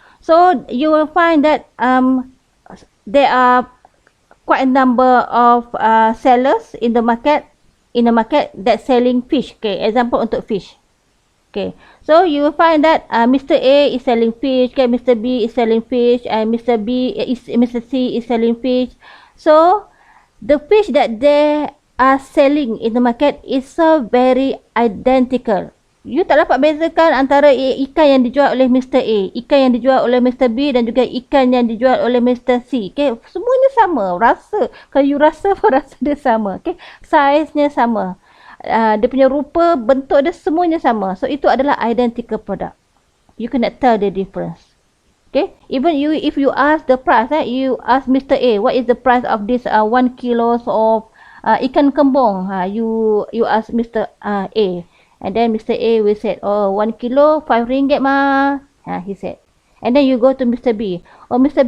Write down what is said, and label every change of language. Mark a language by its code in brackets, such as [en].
[en] So you will find that there are quite a number of sellers in the market that selling fish, okay. Example untuk fish. Okay, so you will find that Mr. A is selling fish, okay, Mr. B is selling fish, and Mr. C is selling fish. So the fish that they are selling in the market is so very identical. [ms] You tak dapat bezakan antara ikan yang dijual oleh Mr. A, ikan yang dijual oleh Mr. B dan juga ikan yang dijual oleh Mr. C. Okay, semuanya sama. Rasa, kalau you rasa pun rasa dia sama. Okay, size-nya sama. Dia punya rupa, bentuk dia semuanya sama. So itu adalah identical product. [en] You cannot tell the difference. Okay, even if you ask the price, you ask Mr. A, what is the price of this 1 kilo of ikan kembung? You ask Mr. A, and then Mr. A will say, oh, 1 kilo 5 ringgit ma. He said. And then you go to Mr. B. Oh, Mr.